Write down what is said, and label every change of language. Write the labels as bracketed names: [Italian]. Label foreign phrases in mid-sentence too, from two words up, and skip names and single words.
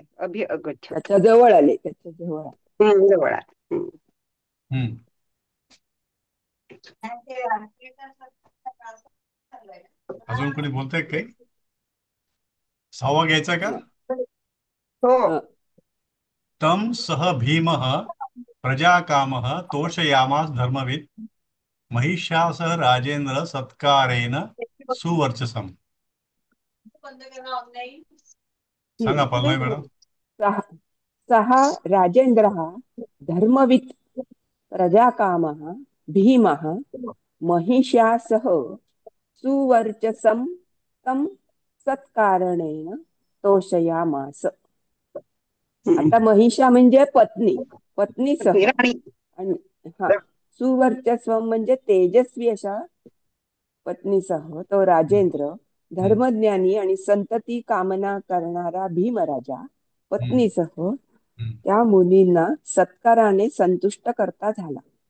[Sanskrit] अभि अगच्छत. [Marathi] त्याच्या जवळ आले. त्याच्या जवळ आले. जवळ आहे. हम्म. अजून कोणी बोलतंय काही? 6वा घ्यायचा का? हो. हा. [Sanskrit] तम सह भीमः प्रजाकामः तोषयामास धर्मवित् महिषासः राजेंद्र सत्कारेण सुवर्चसम. [Marathi] सांगा पल्लवी मॅडम. [Sanskrit] सः सः राजेन्द्रः धर्मवित् प्रजाकामः भीमः महिषा सह सुवर्चसं तं सत्कारणेन तोषयामास. [Marathi] आता महिषा म्हणजे पत्नी, पत्नीसह. राणी. आणि हा, सुवर्चस्व म्हणजे तेजस्वी अशा पत्नीसह तो राजेंद्र, धर्मज्ञानी आणि संतती कामना करणारा भीमराजा पत्नीसह त्या मुलींना सत्काराने संतुष्ट करता झाला.